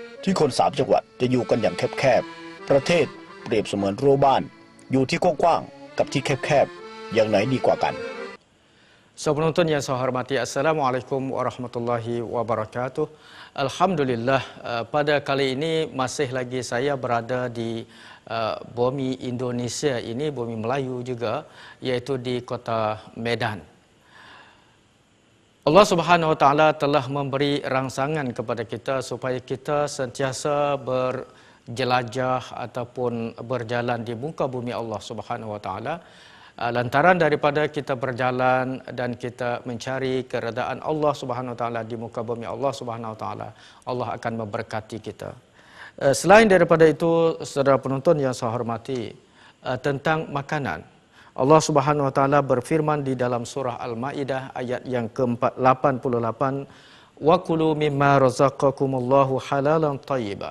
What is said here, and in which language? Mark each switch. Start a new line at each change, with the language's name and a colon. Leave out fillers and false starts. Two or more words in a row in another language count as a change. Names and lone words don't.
Thai: เป็นไปได้อย่างไรที่คน3จังหวัดจะอยู่กันอย่างแคบๆประเทศเปรียบเสมือนรั้วบ้านอยู่ที่กว้างๆกับที่แคบๆอย่างไหนดีกว่ากัน
Malay: Penonton yang saya hormati,
Arabic: السلام عليكم ورحمة الله وبركاته.
Malay: Alhamdulillah, pada kali ini masih lagi saya berada di bumi Indonesia ini, bumi Melayu juga, iaitu di kota Medan.
Arabic: الله سبحانه وتعالى
Malay: telah memberi rangsangan kepada kita supaya kita sentiasa berjelajah ataupun berjalan di muka bumi
Arabic: الله سبحانه وتعالى.
Malay: Lantaran daripada kita berjalan dan kita mencari keredaan
Arabic: الله سبحانه وتعالى
Malay: di muka bumi
Arabic: الله سبحانه وتعالى,
Malay: Allah akan memberkati kita. Selain daripada itu, saudara penonton yang saya hormati, tentang makanan,
Arabic: الله سبحانه وتعالى
Malay: berfirman di dalam surah Al-Maidah ayat yang ke-88,
Arabic: وكلوا مما رزقكم الله حلالا طيبا.